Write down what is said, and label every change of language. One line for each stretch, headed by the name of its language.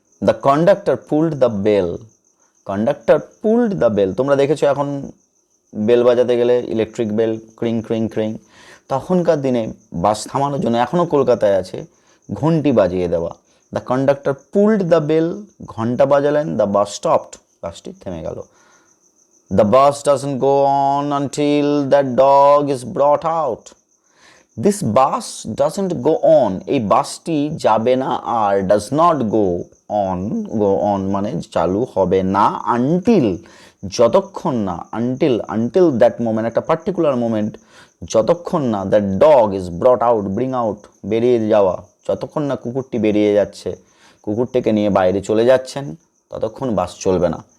English: the conductor pulled the bell,
Bangla: conductor pulled the bell, তোমরা দেখেছো এখন বেল বাজাতে গেলে ইলেকট্রিক বেল, ক্রিং ক্রিং ক্রিং, তখনকার দিনে বাস থামানোর জন্য এখনও কলকাতায় আছে ঘন্টি বাজিয়ে দেওয়া।
English: the conductor pulled the bell,
Bangla: ঘন্টা বাজালেন,
English: the bus stopped,
Bangla: বাসটি থেমে গেল।
English: The bus doesn't go on until that dog is brought out. This bus doesn't go on,
Bangla: এই বাসটি যাবে না আর,
English: does not go on
Bangla: মানে চালু হবে না, until যতক্ষণ না,
English: until that moment,
Bangla: একটা পার্টিকুলার মোমেন্ট, যতক্ষণ না
English: that dog is brought out, bring out
Bangla: বেরিয়ে যাওয়া, যতক্ষণ না কুকুরটি বেরিয়ে যাচ্ছে, কুকুরটিকে নিয়ে বাইরে চলে যাচ্ছেন, ততক্ষণ বাস চলবে না।